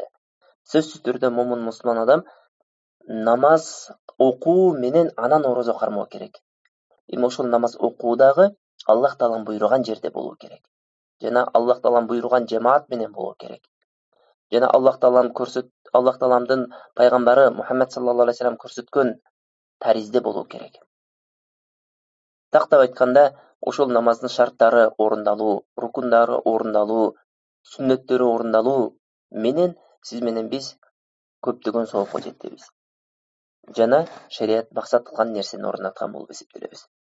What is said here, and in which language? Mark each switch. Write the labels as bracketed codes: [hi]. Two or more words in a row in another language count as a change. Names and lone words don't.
[ky] Сөзсүз түрдө момун мусулман адам намаз окуу менен анан орозо кармоо керек. Эми ошол намаз окуудагы Аллах таалам буйруган жерде болуу керек. Жана Аллах таалам буйруган жамаат менен болуу керек. Жана Аллах тааламдын пайгамбары Мухаммад [ar] صلى الله عليه وسلم [ky] көрсөткөн таризде болуу керек. Тактап айтканда, ошол намаздын шарттары орундалуу, рукундары орундалуу, сүннөттөрү орундалуу менен сиз менен биз көптөгөн соопко жетебиз. Жана шарият максат кылган нерсени орундаткан болуп эсептелебиз.